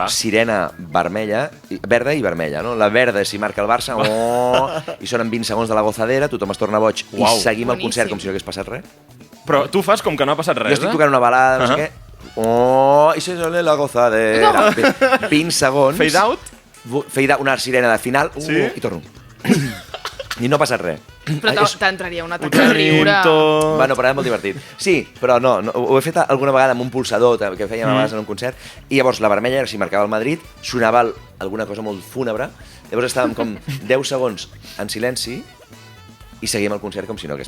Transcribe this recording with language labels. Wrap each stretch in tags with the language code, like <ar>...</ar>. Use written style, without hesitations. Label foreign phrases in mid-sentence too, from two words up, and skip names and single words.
<ca>Sirena verda i vermella, no? La verda és si marca el Barça, i sonen 20 segons de la gozadera, tothom es torna boig Uau. i seguim el Boníssim. concert com si no hagués passat res. Però tu fas com que no ha passat res, Jo estic tocant una balada, no sé què, i</ca> <es>se sale</es> <ca>la gozadera. 20 segons.</ca> <en>Fade out? Fade out,</en> <ca>una sirena de final, Sí? i torno. I no ha passat res. Però t'entraria un atac de riure. Tot... Bueno, però era molt divertit. Sí, però no, ho he fet alguna vegada amb un pulsador que fèiem a vegades en un concert, i llavors la vermella era si marcava el Madrid, sonava alguna cosa molt fúnebre, llavors estàvem com 10 segons en silenci, i seguim el concert com si no hagués</ca>